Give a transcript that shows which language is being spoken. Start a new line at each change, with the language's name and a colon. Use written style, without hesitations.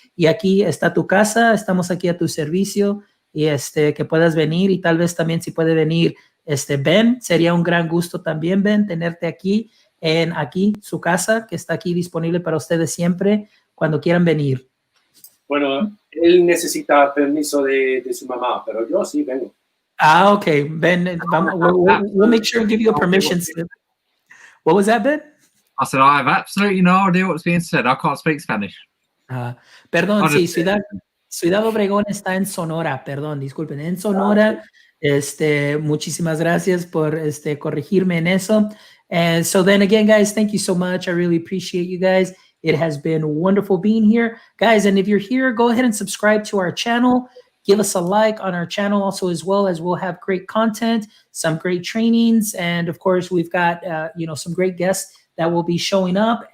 Spanish: Y aquí está tu casa, estamos aquí a tu servicio, y que puedas venir, y tal vez también si puede venir Ben, sería un gran gusto también, Ben, tenerte aquí en su casa, que está aquí disponible para ustedes siempre cuando quieran venir. Bueno, él necesita permiso de su mamá, pero yo sí vengo.
English: Ah, okay, Ben, we'll make sure and give you a permission slip. What was that, Ben? I said, I have absolutely no idea what's being said. I can't speak Spanish.
Spanish: Perdón, sí, Ciudad Obregón está en Sonora, perdón, disculpen, en Sonora. Muchísimas gracias por corregirme en eso.
English: And so then again, guys, thank you so much. I really appreciate you guys. It has been wonderful being here, guys. And if you're here, go ahead and subscribe to our channel. Give us a like on our channel also, as well as we'll have great content, some great trainings, and of course, we've got some great guests that will be showing up.